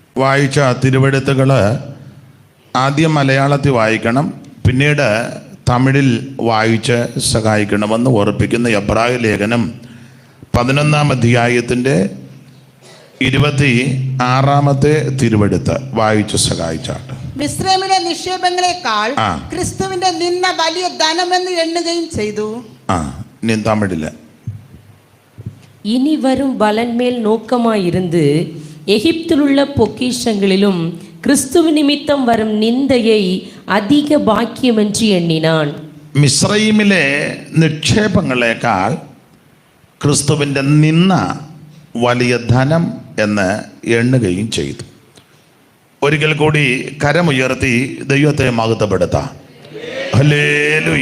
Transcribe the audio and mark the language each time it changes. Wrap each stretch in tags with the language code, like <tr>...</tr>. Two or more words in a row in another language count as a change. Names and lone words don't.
<ml>വായിച്ച തിരുവെഴുത്തുകൾ ആദ്യം മലയാളത്തിൽ വായിക്കണം, പിന്നീട് തമിഴിൽ വായിച്ച് സഹായിക്കണമെന്ന് ഓർപ്പിക്കുന്ന എബ്രായ ലേഖനം 11-ാം അധ്യായത്തിൻ്റെ 26-ാമത്തെ തിരുവെഴുത്ത് വായിച്ച് സഹായിച്ചാട്ട്. മിസ്രൈമിലെ നിക്ഷേപങ്ങളെക്കാൾ ക്രിസ്തുവിന്റെ നിന്ന വലിയ ധനമെന്ന് എണ്ണുകയും ചെയ്തു. ഇനി തമിഴില്.</ml> <ta>இனி வரும் பலன் மேல் நோக்கமாயிருந்து எகிப்திலுள்ள பொக்கிஷங்களிலும் கிறிஸ்துவ நிமித்தம் வரும் நிந்தையை அதிக பாக்கியமென்று எண்ணினான்.</ta> <ml>മിസ്രൈമിലെ നിക്ഷേപങ്ങളെക്കാൾ ക്രിസ്തുവിൻ്റെ നിന്ന വലിയ ധനം എന്ന് എണ്ണുകയും ചെയ്തു. ഒരിക്കൽ കൂടി കരമുയർത്തി ദൈവത്തെ മഹത്വപ്പെടുത്താം. ഹല്ലേലൂയ.</ml>